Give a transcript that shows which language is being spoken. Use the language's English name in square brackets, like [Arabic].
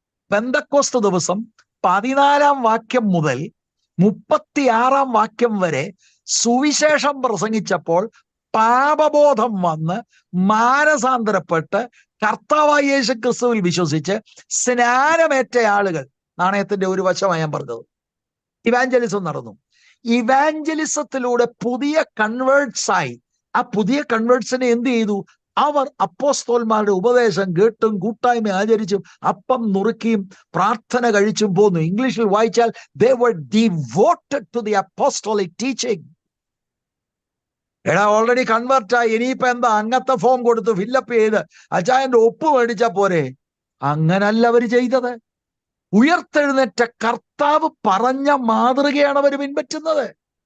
[Malayalam] പെന്തക്കോസ്ത് ദിവസം 14-ാം വാക്യം മുതൽ 36-ാം വാക്യം വരെ സുവിശേഷം പ്രസംഗിച്ചപ്പോൾ പാപബോധം വന്ന് മാനസാന്തരപ്പെട്ട് കർത്താവായ യേശുക്രിസ്തുവിൽ വിശ്വസിച്ച് സ്നാനമേറ്റ ആളുകൾ, നാണയത്തിന്റെ ഒരു വശമാണ് ഞാൻ പറഞ്ഞത്, ഇവാഞ്ചലിസം നടന്നു. ഇവാഞ്ചലിസത്തിലൂടെ പുതിയ കൺവേർട്സ് ആയി. ആ പുതിയ കൺവേർട്സിനെ എന്ത് ചെയ്തു? അവർ അപ്പോസ്തലന്മാരുടെ ഉപദേശം കേട്ടും കൂട്ടായ്മ ആചരിച്ചും അപ്പം നുറുക്കിയും പ്രാർത്ഥന കഴിച്ചും പോന്നു. ഇംഗ്ലീഷിൽ വായിച്ചാൽ [English] they were devoted to the apostolic teaching. [Malayalam] എടാ, ഓൾറെഡി കൺവേർട്ടായി, ഇനിയിപ്പോ എന്താ? അങ്ങനത്തെ ഫോം കൊടുത്ത് ഫില്ലപ്പ് ചെയ്ത് അച്ചായന്റെ ഒപ്പ് മേടിച്ചാ പോരെ? അങ്ങനല്ല അവർ ചെയ്തത്. ഉയർത്തെഴുന്നേറ്റ കർത്താവ് പറഞ്ഞ മാതൃകയാണ് അവർ പിൻപറ്റുന്നത്.